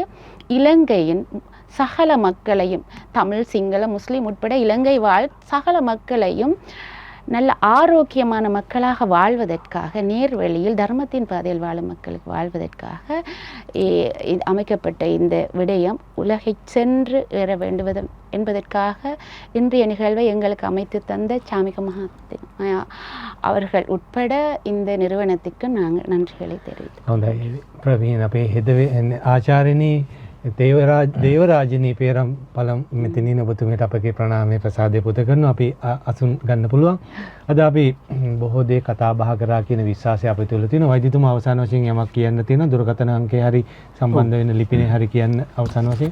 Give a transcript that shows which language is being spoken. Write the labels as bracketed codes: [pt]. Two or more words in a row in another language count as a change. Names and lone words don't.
[ta] இலங்கையின் சகல மக்களையும், தமிழ், சிங்கள, முஸ்லிம் உட்பட இலங்கை வாழ் சகல மக்களையும் நல்ல ஆரோக்கியமான மக்களாக வாழ்வதற்காக, நேர்வழியில் தர்மத்தின் பாதையில் வாழும் மக்களுக்கு வாழ்வதற்காக அமைக்கப்பட்ட இந்த விடயம் உலகை சென்று ஏற வேண்டுவது என்பதற்காக இன்றைய நிகழ்வை எங்களுக்கு அமைத்து தந்த சாமிக மகாத்மா அவர்கள் உட்பட இந்த நிறுவனத்துக்கு நாங்கள் நன்றிகளை தெரிவித்தோம். [si] ප්‍රවීණ අපේ හෙද ආචාර්යනී දේවරාජනී පේරම් පළම් මෙතනින් ඔබතුමීට අපගේ ප්‍රණාමය ප්‍රසාදය පුද කරනවා. අපි අසුන් ගන්න පුළුවන්. අද අපි බොහෝ දේ කතා බහ කරා කියන විශ්වාසය අපේ තුළ තියෙනවා. වෛද්‍යතුමා අවසාන වශයෙන් යමක් කියන්න තියෙනවා. දුරකථන අංකේ හරි සම්බන්ධ වෙන ලිපිනේ හරි කියන්න අවසාන වශයෙන්.